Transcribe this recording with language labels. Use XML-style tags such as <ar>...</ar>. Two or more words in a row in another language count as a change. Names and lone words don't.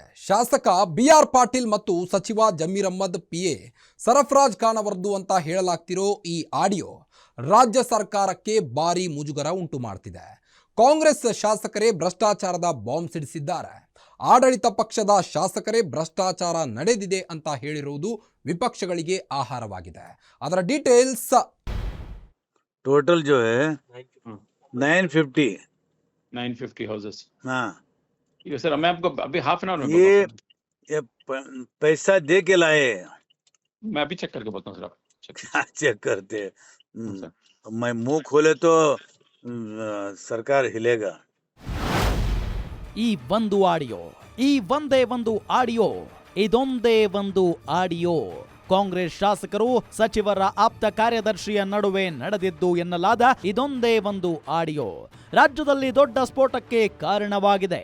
<kn>ಶಾಸಕ BR ಪಾಟೀಲ್ ಮತ್ತು ಸಚಿವ ಜಮೀರ್ ಅಹ್ಮದ್ PA ಸರ್ಫರಾಜ್ ಖಾನ್ ಅವರದ್ದು ಅಂತ ಹೇಳಲಾಗ್ತಿರೋ ಈ ಆಡಿಯೋ ರಾಜ್ಯ ಸರ್ಕಾರಕ್ಕೆ ಭಾರಿ ಮುಜುಗರ ಉಂಟು ಮಾಡ್ತಿದೆ. ಕಾಂಗ್ರೆಸ್ ಶಾಸಕರೇ ಭ್ರಷ್ಟಾಚಾರದ ಬಾಂಬ್ ಸಿಡಿಸಿದ್ದಾರೆ. ಆಡಳಿತ ಪಕ್ಷದ ಶಾಸಕರೇ ಭ್ರಷ್ಟಾಚಾರ ನಡೆದಿದೆ ಅಂತ ಹೇಳಿರುವುದು ವಿಪಕ್ಷಗಳಿಗೆ ಆಹಾರವಾಗಿದೆ. ಅದರ ಡೀಟೇಲ್ಸ್</kn> <hi>टोटल जो है 950 हाउसेस। हाँ ये सर मैं आपको अभी</hi> <en>half an hour</en> <hi>में ये पैसा दे के लाए मैं अभी चेक करके बोलता हूँ सर। आप चेक करते सर। मैं मुंह खोले तो सरकार हिलेगा।</hi> <kn>ಈ ಒಂದು ಆಡಿಯೋ ಇದೊಂದೇ ಒಂದು ಆಡಿಯೋ ಕಾಂಗ್ರೆಸ್ ಶಾಸಕರು ಸಚಿವರ ಆಪ್ತ ಕಾರ್ಯದರ್ಶಿಯ ನಡುವೆ ನಡೆದಿದ್ದು ಎನ್ನಲಾದ ಇದೊಂದೇ ಒಂದು ಆಡಿಯೋ ರಾಜ್ಯದಲ್ಲಿ ದೊಡ್ಡ ಸ್ಫೋಟಕ್ಕೆ ಕಾರಣವಾಗಿದೆ.</kn>